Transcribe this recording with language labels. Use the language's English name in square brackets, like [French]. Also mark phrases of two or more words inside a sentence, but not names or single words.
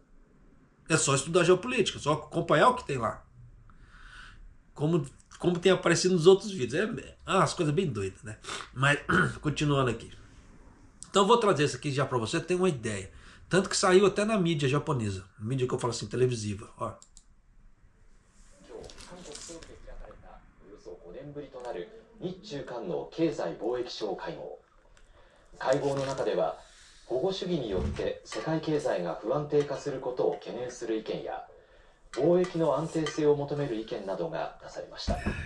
[Portuguese] É só estudar geopolítica, só acompanhar o que tem lá. Como tem aparecido nos outros vídeos. É umas coisas bem doidas, né? Mas, continuando aqui. Então eu vou trazer isso aqui já para você ter uma ideia. Tanto que saiu até na mídia japonesa. Mídia que eu falo assim, televisiva. Ó. [Japanese] 保護主義によって世界経済が不安定化することを懸念する意見や貿易の安定性を求める意見などが出されました。